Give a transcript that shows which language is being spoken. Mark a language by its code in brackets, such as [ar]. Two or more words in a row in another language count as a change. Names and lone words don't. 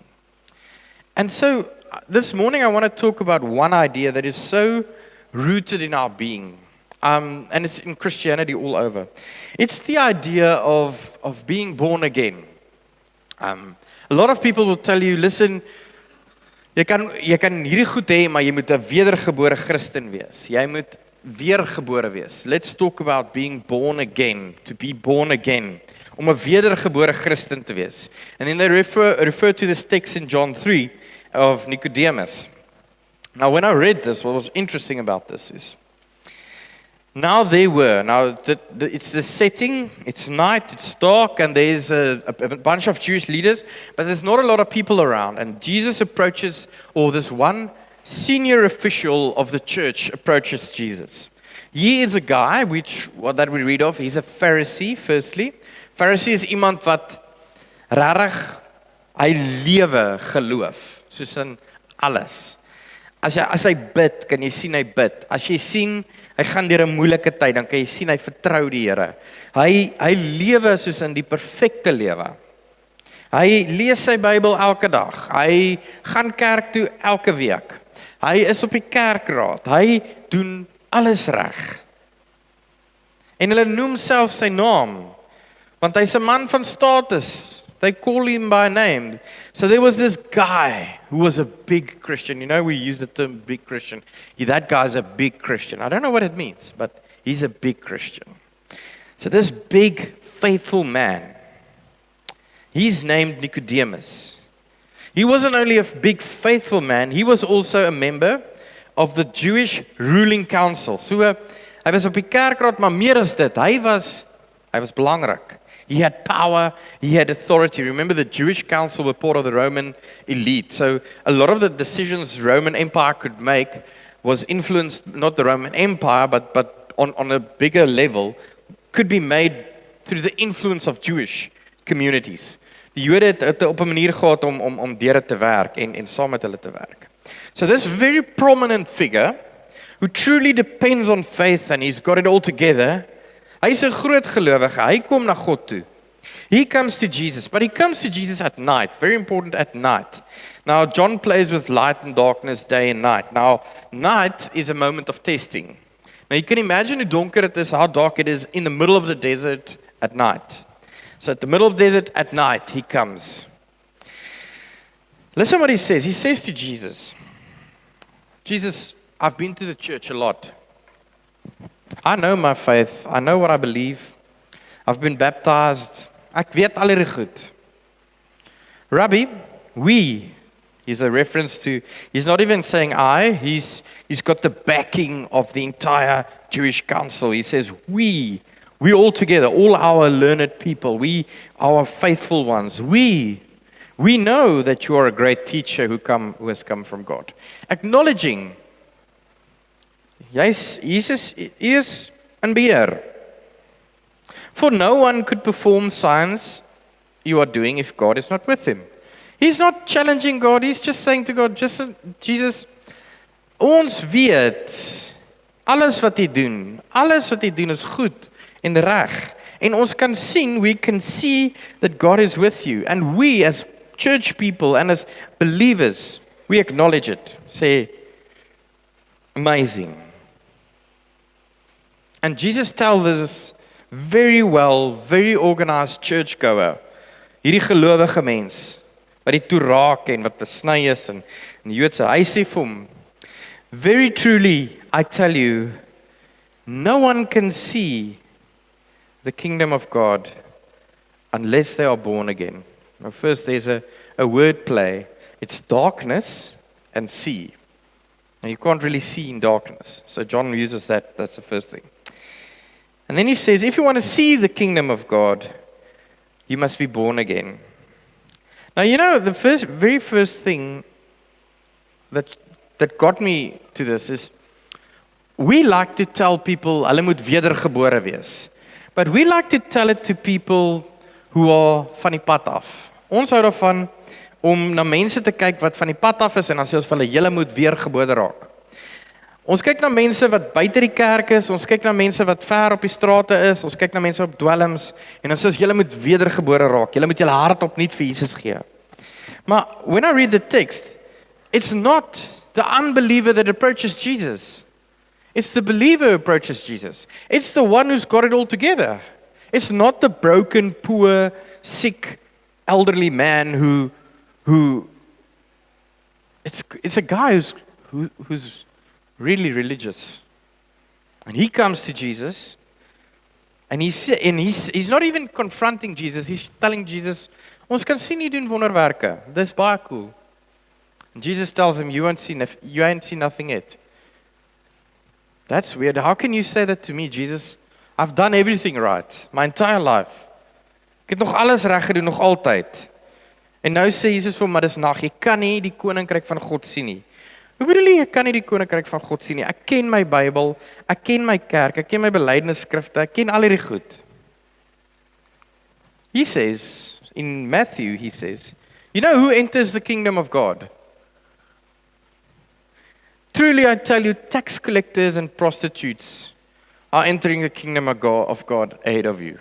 [en] And so this morning, I want to talk about one idea that is so rooted in our being. And it's in Christianity all over. It's the idea of being born again. A lot of people will tell you, listen, [af] jy kan hierdie goed hê, maar jy moet 'n wedergebore Christen wees. Jy moet weergebore wees. [en] Let's talk about being born again, to be born again. [af] Om 'n wedergebore Christen te wees. [en] And then they refer to this text in John 3 of Nicodemus. Now, when I read this, what was interesting about this is, it's the setting, it's night, it's dark, and there's a bunch of Jewish leaders, but there's not a lot of people around. And Jesus approaches, or this one senior official of the church approaches Jesus. He is a guy, that we read of, he's a Pharisee, firstly. [af] Pharisee is iemand wat rarig, hy lewe geloof, soos in alles. As hy bid, kan jy sien hy bid. As jy sien, hy gaan deur 'n moeilike tyd, dan kan jy sien hy vertrou die Here. Hy lewe soos in die perfekte lewe. Hy lees sy Bybel elke dag. Hy gaan kerk toe elke week. Hy is op die kerkraad. Hy doen alles reg. En hulle noem self sy naam, want hy's 'n man van status. [en] They call him by name. So there was this guy who was a big Christian. You know, we use the term big Christian. That guy's a big Christian. I don't know what it means, but he's a big Christian. So this big, faithful man, he's named Nicodemus. He wasn't only a big, faithful man, he was also a member of the Jewish ruling council. [af] So hy was op die kerkraad, maar meer as dit, hy was belangrik. [en] He had power, he had authority. Remember, the Jewish council were part of the Roman elite. So a lot of the decisions the Roman Empire could make was influenced, not the Roman Empire, but on a bigger level, could be made through the influence of Jewish communities. [af] Die Jode het op 'n manier gehad om deur te werk en saam met hulle te werk. [en] So this very prominent figure, who truly depends on faith and he's got it all together, [af] hy's 'n groot gelowige, hy kom na God toe. [en] He comes to Jesus, but he comes to Jesus at night, very important, at night. Now, John plays with light and darkness, day and night. Now, night is a moment of testing. Now, you can imagine [af] hoe donker [en] it is, how dark it is in the middle of the desert at night. So, at the middle of the desert at night, he comes. Listen what he says. He says to Jesus, Jesus, I've been to the church a lot. I know my faith. I know what I believe. I've been baptized. [af] Ek weet al hierdie goed. [en] Rabbi, is a reference to, he's not even saying I, he's got the backing of the entire Jewish council. He says, we We all together, all our learned people, we, our faithful ones, we know that you are a great teacher who has come from God. Acknowledging, yes, Jesus is [af] in beheer. [en] For no one could perform signs you are doing if God is not with him. He's not challenging God, he's just saying to God, Jesus, [af] ons weet, alles wat hy doen is goed en reg. En ons kan sien, [en] we can see that God is with you. And we as church people and as believers, we acknowledge it. Say, amazing. And Jesus tells this very well, very organized churchgoer, [af] hierdie gelowige mens, wat die toe raak en wat besny is in die Joodse, hy sê vir hom, [en] very truly, I tell you, no one can see the kingdom of God unless they are born again. Now first there's a word play. It's darkness and see. Now you can't really see in darkness. So John uses that, that's the first thing. And then he says, if you want to see the kingdom of God, you must be born again. Now you know, the very first thing that got me to this is, we like to tell people, [af] hulle moet wedergebore wees. [en] But we like to tell it to people who are [af] van die pad af. Ons hou daarvan om na mense te kyk wat van die pad af is en dan sê ons vir hulle, julle moet weergebore raak. Ons kyk na mense wat buite die kerk is, ons kyk na mense wat ver op die strate is, ons kyk na mense op dwelms en dan sê ons, julle moet wedergebore raak. Julle moet julle hart opnuut vir Jesus gee. [en] Maar when I read the text, it's not the unbeliever that approaches Jesus. It's the believer who approaches Jesus. It's the one who's got it all together. It's not the broken, poor, sick, elderly man who it's a guy who's really religious. And he comes to Jesus and he's not even confronting Jesus. He's telling Jesus, [af] ons kan sien jy doen wonderwerke. Dis baie cool. [en] And Jesus tells him, you ain't seen nothing yet. That's weird. How can you say that to me, Jesus? I've done everything right, my entire life. [af] Ek het nog alles reg gedoen, nog altyd. En nou sê Jesus vir hom, maar dis nag, jy kan nie die koninkryk van God sien nie. Hoe bedoel jy, ek kan nie die koninkryk van God sien nie? Ek ken my Bybel, ek ken my kerk, ek ken my belydenisskrifte, ek ken al hierdie goed. [en] He says, in Matthew, he says, you know who enters the kingdom of God? Truly I tell you, tax collectors and prostitutes are entering the kingdom of God ahead of you.